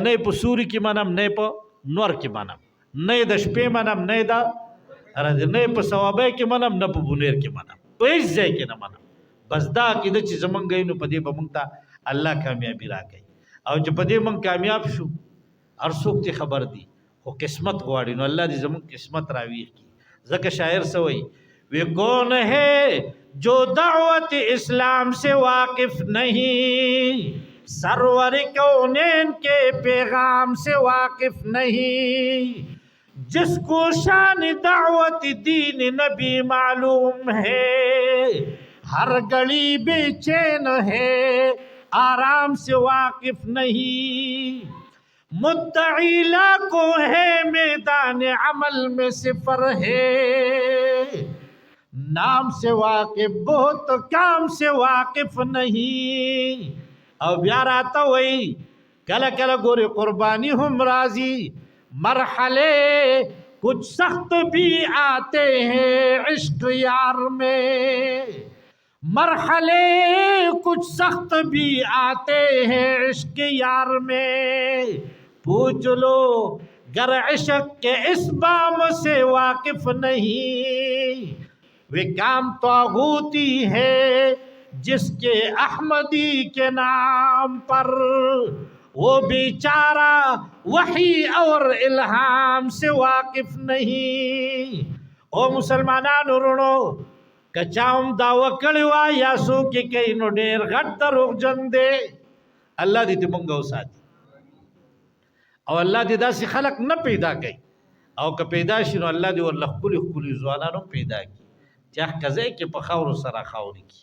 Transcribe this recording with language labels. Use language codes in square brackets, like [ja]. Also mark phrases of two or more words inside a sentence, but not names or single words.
[ps] نه په سوري کې منم، نه په نور کې منم، نه د شپې منم، نه د ورځې، نه په ثوابۍ کې منم، نه په بونیر کې منم، په هېڅ ځای کې نه منم. بس دا عقیده چې زمونږ وي نو په دې به مونږ ته الله کامیابي راکوي او چې په دې مونږ کامیاب شو هر څوک ته خبر دي، خو قسمت غواړي. نو الله دې زمونږ قسمت راویښ کړي. ځکه شاعر څه وایي؟ [ur] وہ کون ہے جو دعوت اسلام سے واقف نہیں، سرور کونین کے پیغام سے واقف نہیں، جس کو شان دعوت دین نبی معلوم ہے، ہر گلی بے چین ہے آرام سے واقف نہیں، مدعی لاکھوں ہے میدان عمل میں صفر ہے، نام سے واقف بہت کام سے واقف نہیں. [ps] او بیا راته وای کله کله ګوري قربانی هم راضی، [ur] مرحلے کچھ سخت بھی آتے ہیں عشق یار میں، مرحلے کچھ سخت بھی آتے ہیں عشق یار میں، پوچھ لو گر عشق کے اس بام سے واقف نہیں، وہ کام طاغوتی ہے جس کے احمدی کے نام پر، وہ بیچارہ وحی اور الہام سے واقف نہیں. [ps] او مسلمانانو وروڼو که چا هم دعوه کړې وه یا څوک یې کوي نو ډېر غټ دروغجن دی. الله دې موږ وساتي او الله دې داسې خلق نه پیدا کوي، او که پیدا شي نو الله دې ورله ښکلي ښکلي ځوانان هم پیدا کړي چې هغه ځای کې په خاورو سره خاورې کړي.